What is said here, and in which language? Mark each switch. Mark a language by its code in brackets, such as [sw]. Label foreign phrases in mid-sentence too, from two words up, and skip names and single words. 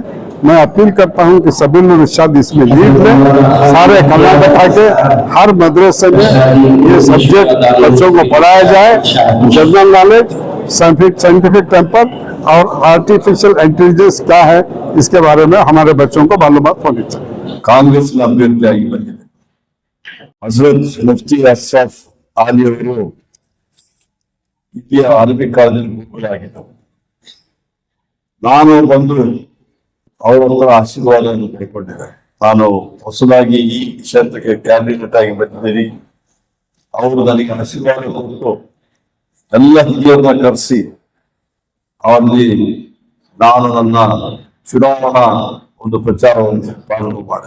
[hi] मैं अपील करता हूं कि सबीलुर रशाद इसमें लीड लें, सारे कर्नाटका के हर मदरसे में ये सब्जेक्ट बच्चों को पढ़ाया जाए। [en] general knowledge, scientific temper [hi] और [en] artificial intelligence [hi] क्या है इसके बारे में हमारे बच्चों को मालूमात होनी चाहिए। [kn] कांग्रेस ಅಭ್ಯರ್ಥಿಯಾಗಿ ಬಂದಿದೆ ಹಜರತ್ ಮುಫ್ತಿ ಅಶ್ರಫ್ ಅಲಿ ಅವರು ಇತಿಹಾಸ ಅರಬಿಕ್ ಕಾಲೇಜಲ್ಲಿ ಮುಖ್ಯರಾಗಿದ್ದರು। ನಾನು ಬಂದು ಅವರ ಹತ್ರ ಆಶೀರ್ವಾದವನ್ನು ಪಡ್ಕೊಂಡಿದ್ದೆ। ನಾನು ಹೊಸದಾಗಿ ಈ ಕ್ಷೇತ್ರಕ್ಕೆ ಕ್ಯಾಂಡಿಡೇಟ್ ಆಗಿ ಬಂದಿದ್ದೀನಿ, ಅವರು ನನಗೆ ಆಶೀರ್ವಾದ ಕೊಟ್ಟು ಎಲ್ಲ ಹಿರಿಯರನ್ನ ಕರೆಸಿ ಅವರಲ್ಲಿ ನಾನು ನನ್ನ ಚುನಾವಣಾ ಒಂದು ಪ್ರಚಾರವನ್ನು ಪ್ರಾರಂಭ ಮಾಡಿದೆ।